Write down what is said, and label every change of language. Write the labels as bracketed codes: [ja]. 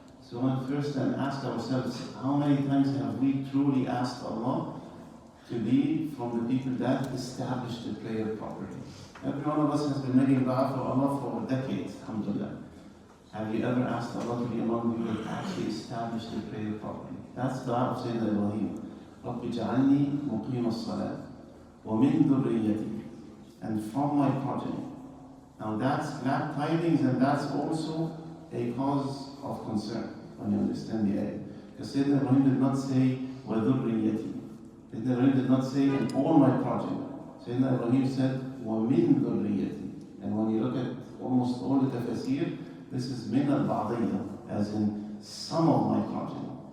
[en] So when first then ask ourselves, how many times have we truly asked Allah to be from the people that establish the prayer properly? Every one of us has been making dua for Allah for decades, alhamdulillah. Have you ever asked Allah to be among people that actually establish the prayer properly? That's the dua of Sayyidina Ibrahim. [ar] رَبِّ جَعَلْنِي مُقِيمَ الصَّلَاةِ وَمِن ذُرِّيَّتِي, [en] and from my progeny. Now that's glad tidings, and that's also a cause of concern when you understand the ayah. Because Sayyidina Ibrahim did not say, وَذُرِّيَّتِي. Sayyidina Ibrahim did not say, in all my progeny. Sayyidina Ibrahim said, وَمِن ذُرِّيَّتِي. And when you look at almost all the tafsir, this is min al-ba'diyya, as in some of my progeny.